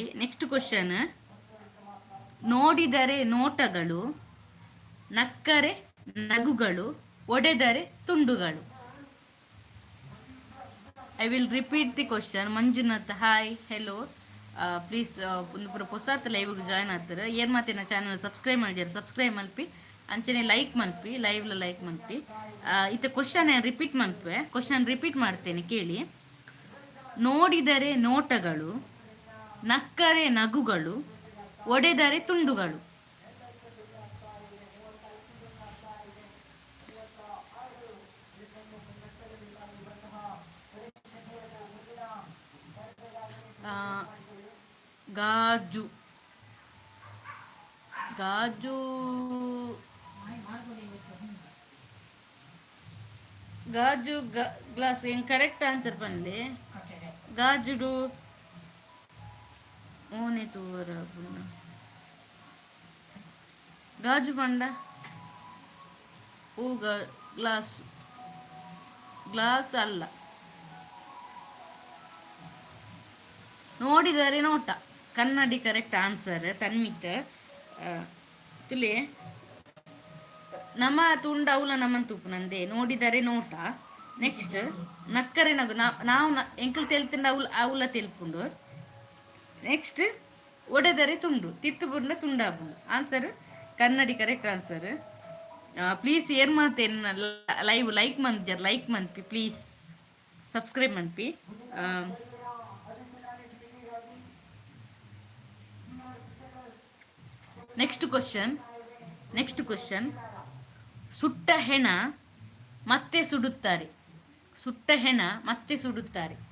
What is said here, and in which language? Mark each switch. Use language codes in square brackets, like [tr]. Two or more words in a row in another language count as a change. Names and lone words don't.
[en] next question, [kn] ನೋಡಿದರೆ ನೋಟಗಳು, ನಕ್ಕರೆ ನಗುಗಳು, ಒಡೆದರೆ ತುಂಡುಗಳು. [en] I will repeat the question. [kn] ಮಂಜುನಾಥ್ [en] hi hello, [kn] ಪ್ಲೀಸ್ ಒಂದು ಪೂರ ಹೊಸತ್ ಲೈವ್ಗೆ ಜಾಯ್ನ್ ಆಗ್ತಾರೆ. ಏನು ಮಾತಿನ ಚಾನಲ್ ಸಬ್ಸ್ಕ್ರೈಬ್ ಮಾಡಿದ್ದಾರೆ, [tcy] ಸಬ್ಸ್ಕ್ರೈಬ್ ಮಲ್ಪಿ ಅಂಚನೆ ಲೈಕ್ ಮಲ್ಪಿ, ಲೈವ್ಲ ಲೈಕ್ ಮಲ್ಪಿ. ಇತ್ತ ಕ್ವಶನ್ ರಿಪೀಟ್ ಮಲ್ಪೆ, [en] question repeat [kn] ಮಾಡ್ತೇನೆ ಕೇಳಿ. ನೋಡಿದರೆ ನೋಟಗಳು, ನಕ್ಕರೆ ನಗುಗಳು, ಒಡೆದರೆ ತುಂಡುಗಳು. [tcy] ಗಾಜು ಗಾಜು ಗಾಜು ಗ್ಲಾಸ್ ಏನು [en] correct answer [tcy] ಪನ್ಲೆ. ಗಾಜುಡು ಓನೆ ತೂರ ಗಾಜು ಪಂಡ ಓ ಗ್ಲಾಸ್ ಗ್ಲಾಸ್ ಅಲ್ಲ. [kn] ನೋಡಿದರೆ ನೋಟ ಕನ್ನಡಿ [en] correct answer. [tcy] ತನ್ಮಿತ್ ತುಲೆ ನಮ್ಮ ತುಂಡ ಅವಲ ನಮ್ಮನ್ ತೂಪು ನಂದೆ. [kn] ನೋಡಿದರೆ ನೋಟ. [tcy] ನೆಕ್ಸ್ಟ್ [kn] ನಕ್ಕರೆ ನಗು, [tcy] ನಾವು ಎಂಕಲ್ ತೆಲ್ತಂಡ ಅವಲ ತೆಲ್ಪುಂಡು. ನೆಕ್ಸ್ಟ್ [kn] ಒಡೆದರೆ ತುಂಡು, [tcy] ತಿರ್ತು ಬುಂಡ ತುಂಡಾಪುಂಡು. [en] answer ಕನ್ನಡಿ correct answer. [tcy] ಪ್ಲೀಸ್ ಏರ್ ಮಾತೇನು ಲೈವ್ ಲೈಕ್ ಮಂತ್ ಲೈಕ್ ಮನ್ಪಿ, ಪ್ಲೀಸ್ ಸಬ್ಸ್ಕ್ರೈಬ್ ಮನ್ಪಿ. [en] next question, [kn] ಸುಟ್ಟ ಹೆಣ ಮತ್ತೆ ಸುಡುತ್ತಾರೆ, ಸುಟ್ಟ ಹೆಣ ಮತ್ತೆ ಸುಡುತ್ತಾರೆ.